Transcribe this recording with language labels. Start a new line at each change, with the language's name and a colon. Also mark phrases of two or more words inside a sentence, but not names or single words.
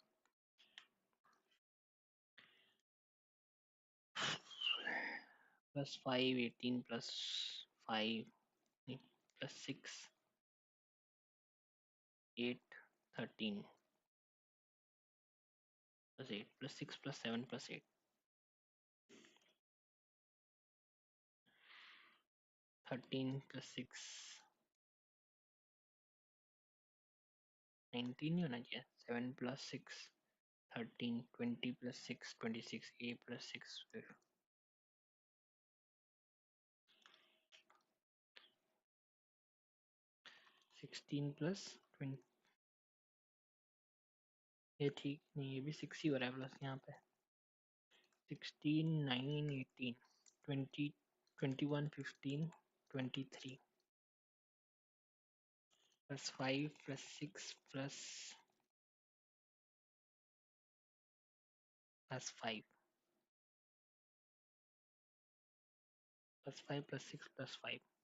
English: Plus 5, 18 plus 5, plus 6, 8, 13, plus 8, plus 6 plus 7 plus 8.
Hindi: 13 plus 6, 19 ही होना चाहिए.
English: 7 plus 6, 13, 20 plus 6, 26, A plus 6, 16 plus 20.
Hindi: ये ठीक नहीं, ये भी 6 ही हो रहा है प्लस यहाँ पे.
English: 16, 9, 18, 20, 21, 15, 23 plus 5 plus 6 plus 5 plus 5 plus 6 plus 5.